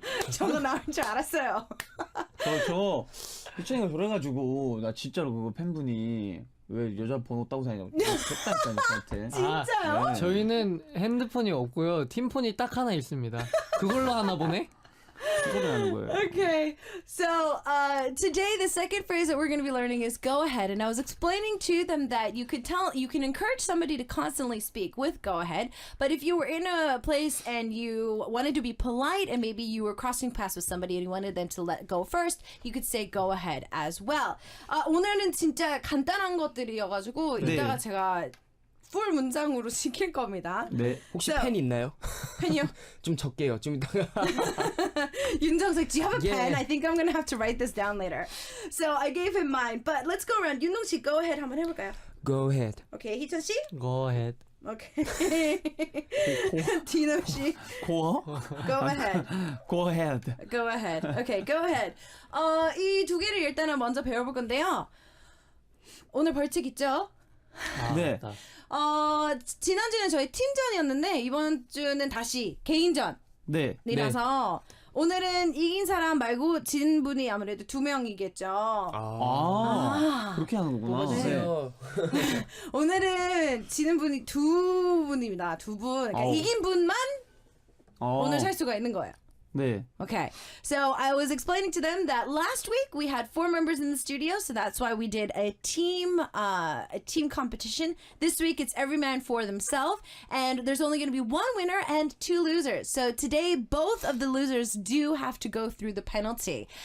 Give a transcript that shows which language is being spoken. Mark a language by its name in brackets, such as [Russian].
[Korean] 저거 나올 줄 알았어요. 저 희천이가 그래가지고 나 진짜로 그거 팬분이 왜 여자 번호 따고 다니냐고 했다니까요 저한테. 진짜요? 네. 저희는 핸드폰이 없고요. 팀폰이 딱 하나 있습니다. 그걸로 하나 보네? 그거를 하는 거예요. [English] Okay, so today the second phrase that we're going to be learning is go ahead. And I was explaining to them that you can encourage somebody to constantly speak with go ahead. But if you were in a place and you wanted to be polite and maybe you were crossing paths with somebody and you wanted them to let go first, you could say go ahead as well. [Korean] 오늘은 진짜 간단한 것들이어가지고 네. 이따가 제가 풀 문장으로 시킬 겁니다. 네. 혹시 [English] So- [Korean] 펜 있나요? 펜이요? 좀 적게요. 좀 이따가. [English] 윤정석, do you have a Yeah. pen? I think I'm going to have to write this down later. So I gave him mine. But let's go around. 윤동 씨, go ahead. [Korean] 한번 해볼까요? [English] Go ahead. [Korean] Okay, 희천 씨? [English] Go ahead. [Korean] Okay. 디노 씨, [English] Go go ahead. Go ahead. Go ahead. Okay, go ahead. [Korean] 이 두 개를 일단은 먼저 배워볼 건데요. 오늘 벌칙 있죠? 네. 맞다. 지난주는 저희 팀전이었는데 이번 주는 다시 개인전이라서 네. 오늘은 이긴 사람 말고 진 분이 아무래도 2명이겠죠. 그렇게 하는 거구나. 뽑아주세요. 오늘은 지는 분이 2분입니다. 2분. 그러니까 아우. 이긴 분만 어. 오늘 살 수가 있는 거예요. 네. [English] Okay, so I was explaining to them that last week we had 4 members in the studio, so that's why we did a team competition. This week it's every man for themselves, and there's only going to be 1 winner and 2 losers. So today both of the losers do have to go through the penalty.